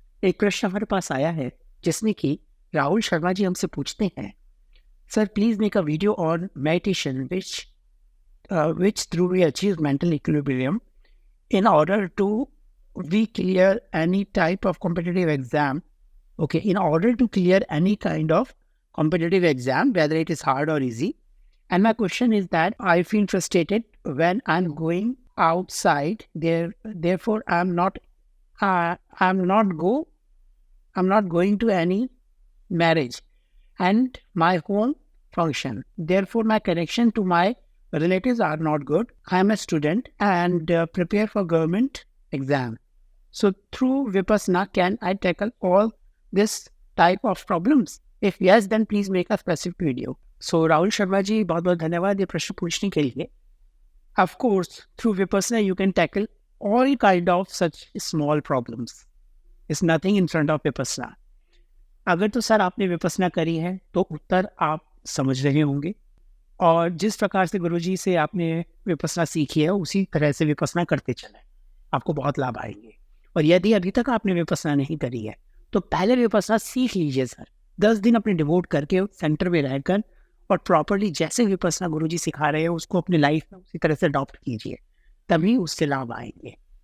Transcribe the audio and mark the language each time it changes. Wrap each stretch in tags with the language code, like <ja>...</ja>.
<hi>एक प्रश्न हमारे पास आया है जिसमें कि राहुल शर्मा जी हमसे पूछते हैं,</hi> <en>Sir please make a video on meditation which through we achieve mental equilibrium in order to we clear any type of competitive exam. Okay, in order to clear any kind of competitive exam, whether it is hard or easy. And my question is that I feel frustrated when I'm going outside there, therefore I'm not go I'm not going to any marriage and my home function. Therefore, my connection to my relatives are not good. I am a student and prepare for government exam. So through Vipassana, can I tackle all this type of problems? If yes, then please make a specific video.</en> <hi>So Rahul Sharma ji, बहुत बहुत धन्यवाद ये प्रश्न पूछने के लिए.</hi> <en>Of course, through Vipassana, you can tackle all kind of such small problems. It's nothing in front of Vipassana.</en> <hi>अगर तो सर आपने विपස්සना करी है तो उत्तर आप समझ रहे होंगे और जिस प्रकार से गुरुजी से आपने विपස්සना सीखी है उसी तरह से विपස්සना करते चलें, आपको बहुत लाभ आएंगे। और यदि अभी तक आपने विपස්සना नहीं करी है तो पहले विपස්සना सीख लीजिए सर, 10 दिन अपने डिवोट करके सेंटर में रहकर और प्रॉपरली जैसे विपස්සना गुरुजी सिखा रहे हैं उसको अपनी लाइफ में उसी तरह से अडॉप्ट कीजिए, तभी उससे लाभ आएंगे।</hi>